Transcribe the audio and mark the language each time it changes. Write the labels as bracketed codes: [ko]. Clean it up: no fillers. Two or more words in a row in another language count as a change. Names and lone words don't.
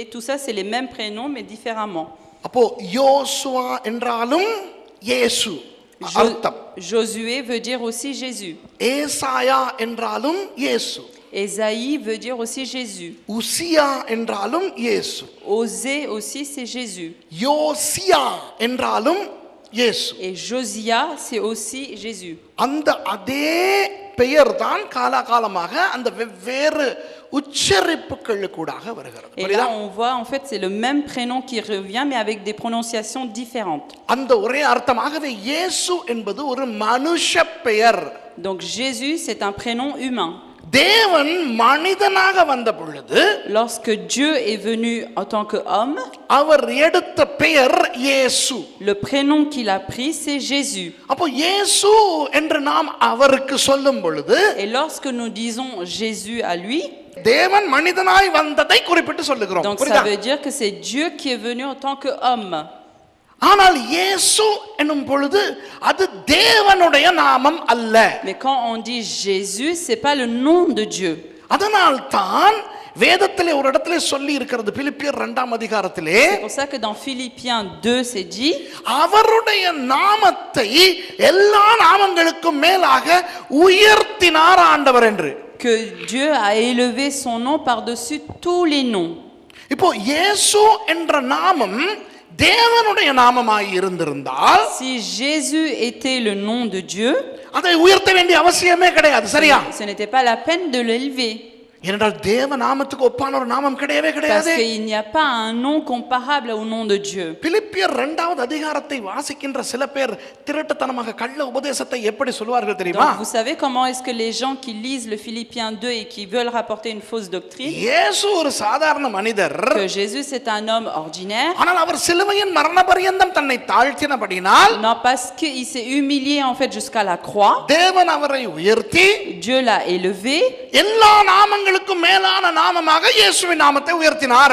[fr] Tout ça, c'est les mêmes prénoms, mais différemment. [ta] அப்போ யோசுவா என்றாலும் இயேசு அர்த்தம். [fr] Josué veut dire aussi Jésus. [ta] ஏசாயா என்றாலும் இயேசு. [fr] Ésaïe veut dire aussi Jésus. [ta] உசியா என்றாலும் இயேசு. [fr] Osée aussi, c'est Jésus. [ta] யோசியா என்றாலும் இயேசு. [fr] Et Josia, c'est aussi Jésus. [ta] அந்த அதே பெயர் தான் காலாகாலமாக அந்த வெவ்வேறு உச்சரிப்புகளுக்கூடாக வருகிறது. [fr] Et là, on voit, en fait, c'est le même prénom qui revient, mais avec des prononciations différentes. [ta] அந்த ஒரே அர்த்தமாகவே இயேசு என்பது ஒரு மனுஷ பெயர். [fr] Donc Jésus, c'est un prénom humain. [ta] தேவன் மனிதனாக வந்த பொழுது, [fr] Lorsque Dieu est venu en tant qu'homme, [ta] அவர் எடுத்த பெயர் இயேசு. [fr] le prénom qu'il a pris, c'est Jésus. [ta] அப்போ இயேசு என்று நாம் அவருக்கு சொல்லும் பொழுது, [fr] Et lorsque nous disons Jésus à lui, [ta] தேவன் மனிதனாய் வந்ததை குறிப்பிட்டு சொல்லுகிறோம். [fr] donc ça [ta] புரியுதா? [fr] veut dire que c'est Dieu qui est venu en tant qu'homme. [ta] ஆனால் இயேசு என்னும் பொழுது அது தேவனுடைய நாமம் அல்ல. [fr] Mais quand on dit Jésus, c'est pas le nom de Dieu. [ta] அதனால் தான் வேதத்திலே ஒரு இடத்திலே சொல்லி இருக்கிறது, பிலிப்பியர் 2ஆம் அதிகாரத்திலே, [fr] C'est pour ça que dans Philippiens 2, c'est dit [ta] அவருடைய நாமத்தை எல்லா நாமங்களுக்கும் மேலாக உயர்த்தினார் ஆண்டவர் என்று. [fr] que Dieu a élevé son nom par-dessus tous les noms. [ta] இப்போ இயேசு என்ற நாமம் தேவனுடைய நாமமாய் இருந்திருந்தால், [fr] Si Jésus était le nom de Dieu, [ta] அதை உயர்த்த வேண்டிய அவசியமே கிடையாது. சரியா? [fr] ce n'était pas la peine de l'élever. [ta] ஏனென்றால் தேவ நாமத்துக்கு ஒப்பான ஒரு நாமம் கிடையவே [fr] Parce [ta] கிடையாது. [fr] qu'il n'y a pas un nom comparable au nom de Dieu. [ta] பிலிப்பியர் 2வது அதிகாரத்தை வாசிக்கின்ற சில பேர் திருட்டுத்தனமாக கள்ள உபதேசத்தை எப்படி சொல்வார்கள் தெரியுமா? [fr] Donc, vous savez comment est-ce que les gens qui lisent le Philippiens 2 et qui veulent rapporter une fausse doctrine, [ta] இயேசு ஒரு சாதாரண மனிதர், [fr] que Jésus c'est un homme ordinaire, [ta] ஆனால் அவர் சிலுவையின் மரண பரியந்தம் தன்னை தாழ்த்தினபடியினால் [fr] non parce qu'il s'est humilié en fait jusqu'à la croix, [ta] தேவன் அவரை உயர்த்தி [fr] Dieu l'a élevé [ta] எல்லா நாமங்களுக்கும் மேலான நாமமாக இயேசுவின் நாமத்தை உயர்த்தினார்